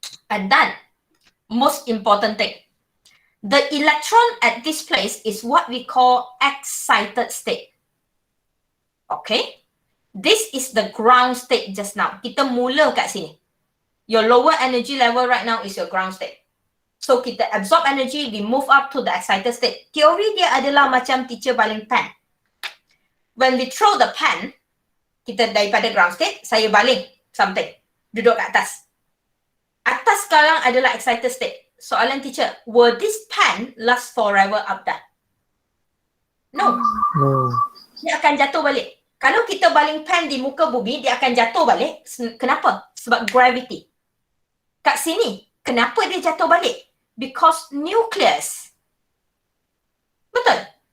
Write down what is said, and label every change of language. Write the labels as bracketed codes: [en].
[en] And then, most important thing, the electron at this place is what we call excited state. Okay? This is the ground state just now. [ms] Kita mula kat sini. [en] Your lower energy level right now is your ground state. So kita absorb energy, we move up to the excited state. [ms] Teori dia adalah macam teacher baling pen. [en] When we throw the pen, [ms] kita daripada ground state, saya baling something. Duduk kat atas. Atas sekarang adalah excited state. [en] Soalan teacher, will this pen last forever up there? No. No. [ms] Dia akan jatuh balik. Kalau kita baling pen di muka bumi, dia akan jatuh balik. Kenapa? Sebab gravity. Kat sini, kenapa dia jatuh balik? [en] Because nucleus. [ms] Betul?